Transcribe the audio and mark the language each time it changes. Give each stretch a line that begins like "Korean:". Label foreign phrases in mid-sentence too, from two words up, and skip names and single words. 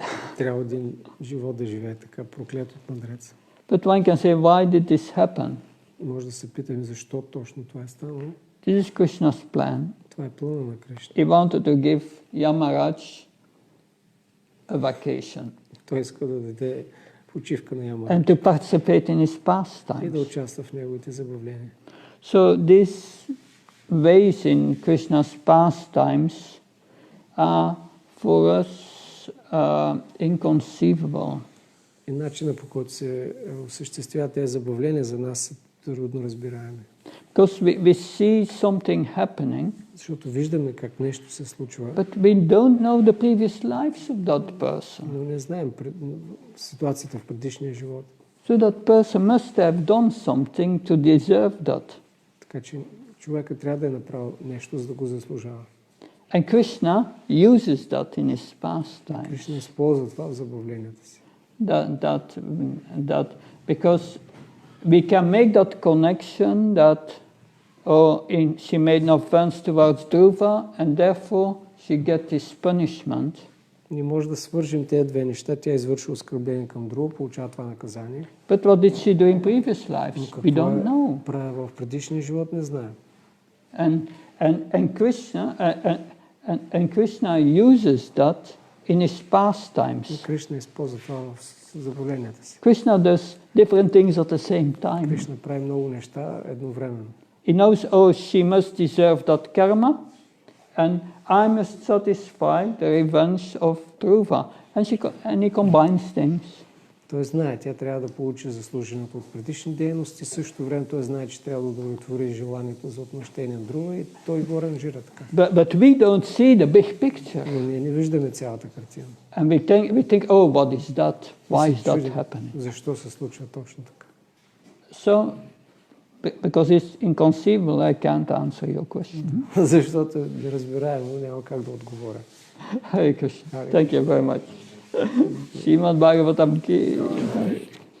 Bulgarian: Трябва един живот да живее така, проклят от мъдреца.
English: But one can say, why did this happen?
Bulgarian: Може да се питаме защо точно това е станало.
English: This is Krishna's plan.
Bulgarian: Това е плана на Кришна.
English: He wanted to give Yamaraj a vacation.
Bulgarian: Той иска да даде почивка на Ямарадж.
English: And to participate in his
Bulgarian: И да
English: pastimes.
Bulgarian: участва в неговите забавления.
English: So these ways in Krishna's pastimes are for us inconceivable.
Bulgarian: И начинът, по който се осъществяват тези забавления, за нас са трудно разбираеми.
English: Because we see something happening,
Bulgarian: Защото виждаме как нещо се случва,
English: but we don't know the previous lives of that person.
Bulgarian: но не знаем ситуацията в предишния живот.
English: So that person must have done something to deserve that.
Bulgarian: Така че човека трябва да е направил нещо, за да го заслужава.
English: And Krishna uses that in his pastimes.
Bulgarian: Кришна използва това в забавленията си.
English: That because we can make that connection that she made no offense towards Dhruva and therefore she gets this punishment.
Bulgarian: Не може да свържим тези две неща. Тя извърши оскърбление към Друга, получава това наказание.
English: But what did she do in previous lives? We don't know.
Bulgarian: В предишния живот не знаем.
English: And Krishna uses that in his pastimes.
Bulgarian: Кришна използва това в забавленията си.
English: Krishna does different things at the same time.
Bulgarian: Кришна прави много неща едновременно.
English: He knows, oh, she must deserve that karma, and I must satisfy the revenge of Dhruva. And he combines things.
Bulgarian: Той знае, тя трябва да получи заслуженото от предишни дейности. В същото време той знае, че трябва да удовлетвори желанието за отмъщение на Друга и той го аранжира така.
English: But we don't see the big picture.
Bulgarian: Но ние не виждаме цялата картина.
English: And we think, oh, what is that? Why is that happening?
Bulgarian: Защо се случва точно така?
English: So, because it's inconceivable, I can't answer your question.
Bulgarian: Защото не разбираемо, няма как да отговоря.
Sanskrit: Hare Krishna.
English: Thank you very much. Srimad Bhagavatam ki